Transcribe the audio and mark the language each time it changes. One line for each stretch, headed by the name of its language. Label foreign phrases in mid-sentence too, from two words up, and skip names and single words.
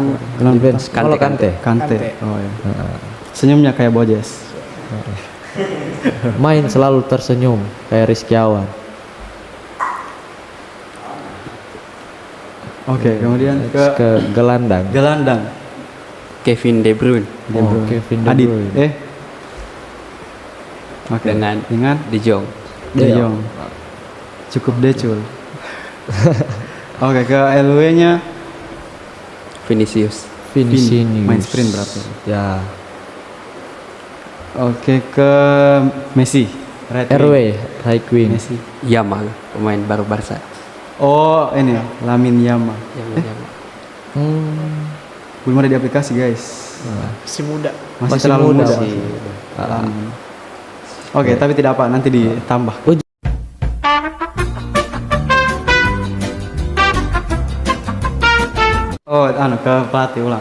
Indonesian: defense. Kante, N'Golo Kante. Kante. Kante. Oh ya. Senyumnya kayak Bojes. Main selalu tersenyum kayak Rizky Awan. Oke, kemudian Terus ke ke gelandang. gelandang. Kevin De Bruyne. De Oh, Bruyne. Kevin De Adit. Bruyne. Oke. Dengan dengan De Jong. De Jong. Cukup decul. Oke, ke LW-nya Vinicius. Vinicius. main sprint berarti. Ya. Oke, ke Messi.
English: Right wing. RW, right wing.
Indonesian: Messi. Yamal, pemain baru Barca. Oh, ini Lamine Yamal. Yamal. Hmm. Belum ada di aplikasi, guys. Si muda. Masih Masih terlalu muda, muda. masih. Oke, tapi tidak apa, nanti ditambah. Oh, ke pelatih ulang.